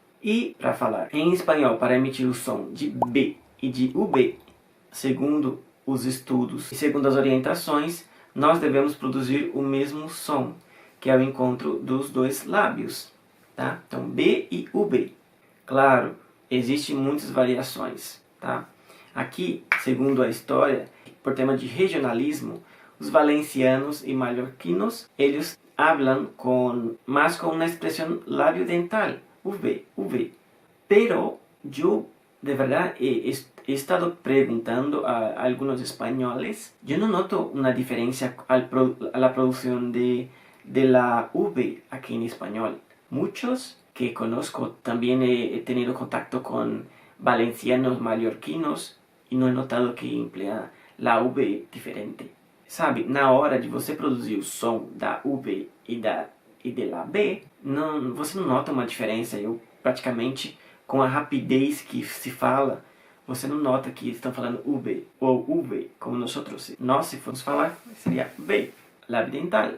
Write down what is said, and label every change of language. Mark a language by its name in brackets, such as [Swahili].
[Portuguese] E para falar em espanhol, para emitir o som de B e de UB, segundo os estudos e segundo as orientações, nós devemos produzir o mesmo som, que é o encontro dos dois lábios, tá? Então, B e UB. Claro, existem muitas variações, tá? Aqui, segundo a história, por tema de regionalismo, os valencianos e mallorquinos, eles hablan más con una expresión labio dental, V, V. [Spanish] Pero yo, de verdad, he estado preguntando a algunos españoles, yo no noto una diferencia a la producción de la V aquí en español. Muchos que conozco, también he tenido contacto con valencianos, mallorquinos, e não he notado que emplea la V diferente. [Portuguese] Sabe, na hora de você produzir o som da V e de la B, você não nota uma diferença. Eu praticamente, com a rapidez que se fala, você não nota que estão falando UB ou UV, como nós, se formos falar, seria V, lábio dental.